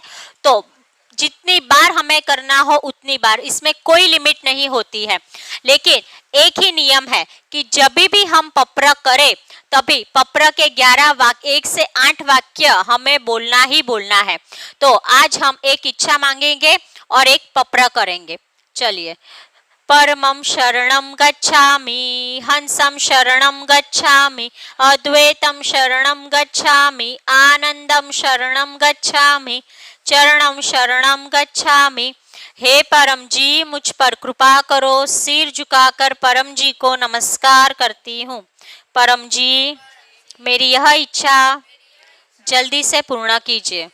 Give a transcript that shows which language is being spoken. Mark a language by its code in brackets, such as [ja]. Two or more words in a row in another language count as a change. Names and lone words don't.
[hi] तो जितनी बार हमें करना हो उतनी बार, इसमें कोई लिमिट नहीं होती है। लेकिन एक ही नियम है कि जब भी हम पप्र करें तभी पप्र के 11 वाक्य 1 से 8 वाक्य हमें बोलना ही बोलना है। तो आज हम एक इच्छा मांगेंगे और एक पप्र करेंगे। चलिए, [sa] परमं शरणं गच्छामि, हंसं शरणं गच्छामि, अद्वैतं शरणं गच्छामि, आनंदं शरणं गच्छामि, चरणं शरणं गच्छामि। [hi] हे परम जी, मुझ पर कृपा करो। सिर झुकाकर परम जी को नमस्कार करती हूँ। परम जी, मेरी यह इच्छा जल्दी से पूर्ण कीजिए।